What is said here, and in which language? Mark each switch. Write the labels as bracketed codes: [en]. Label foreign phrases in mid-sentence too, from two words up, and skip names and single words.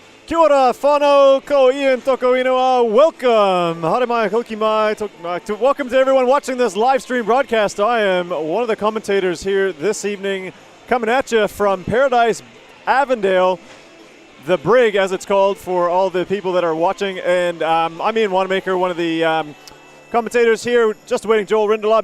[mi] Kia ora, whanau, ko Ian toko inua. Welcome. Hare mai, hoki mai. [en] Welcome to everyone watching this live stream broadcast. I am one of the commentators here this evening, coming at you from Paradise, Avondale, the Brig, as it's called for all the people that are watching. And I'm Ian Wanamaker, one of the commentators here, just waiting Joel Rindelab.